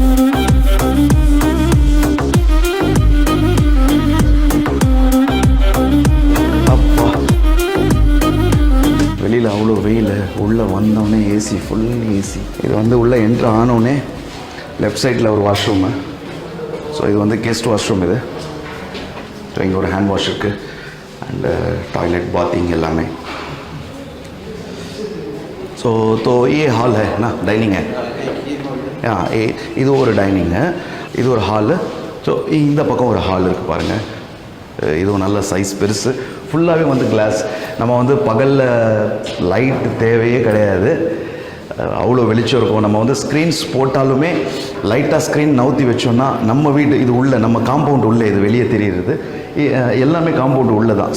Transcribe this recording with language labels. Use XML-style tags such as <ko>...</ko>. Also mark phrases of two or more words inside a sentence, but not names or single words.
<ta>அப்பா, வெளியில் அவ்வளோ வெயில், உள்ளே வந்தோடனே ஏசி,</ta> <en>full AC.</en> <ta>இது வந்து உள்ளே என்ட்ரு ஆனோடனே</ta> <en>left side-il</en> <ta>ஒரு வாஷ்ரூமு. ஸோ இது வந்து</ta> <en>guest washroom</en> <ta>இது. ஸோ இங்கே ஒரு</ta> <en>hand wash</en> <ta>இருக்குது</ta> <en>and toilet, bathing</en> <ta>எல்லாமே.</ta> <hi>ஸோ तो ये हॉल है ना, डाइनिंग है.</hi> <ta>இது ஒரு டைனிங்கு, இது ஒரு ஹாலு. ஸோ இந்த பக்கம் ஒரு ஹால் இருக்குது பாருங்கள். இதுவும் நல்ல சைஸ், பெருசு. ஃபுல்லாகவே வந்து கிளாஸ். நம்ம வந்து பகலில் லைட் தேவையே கிடையாது, அவ்வளோ வெளிச்சம் இருக்கும். நம்ம வந்து ஸ்க்ரீன்ஸ் போட்டாலுமே லைட்டாக ஸ்க்ரீன் நவுத்தி வச்சோன்னா நம்ம வீடு இது உள்ளே, நம்ம காம்பவுண்ட் உள்ளே, இது வெளியே தெரியுறது எல்லாமே காம்பவுண்ட் உள்ளே தான்.</ta>